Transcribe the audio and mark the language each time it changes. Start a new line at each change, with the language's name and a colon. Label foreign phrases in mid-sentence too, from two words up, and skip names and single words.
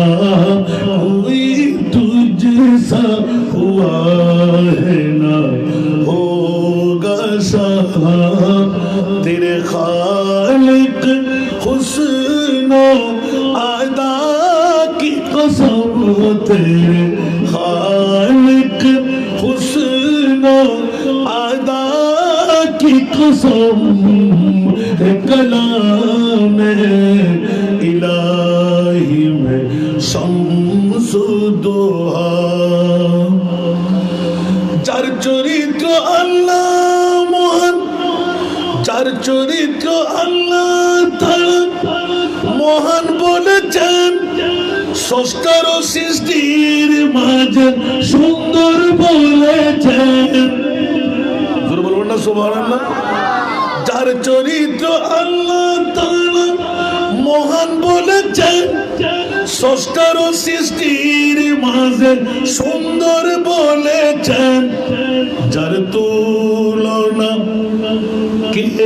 Urdu: کوئی تجھ سا ہوا ہے نہ ہوگا سہا تیرے خالق حسن و ادا کی قسم تیرے خالق حسن ادا کی قسم کلام الہی میں شمس دوہا
Bangla: যার চরিত্র আল্লাহ মহান যার চরিত্র আল্লাহ তাআলা মহান বলেছেন স্রষ্টার ও সৃষ্টির মাঝে সুন্দর বলেছেন জোরে বলবেন না সুবহানাল্লাহ যার চরিত্র আল্লাহ তাআলা মহান বলেছেন স্রষ্টার ও সৃষ্টির মাঝে সুন্দর বলেছেন যার তুলনা কে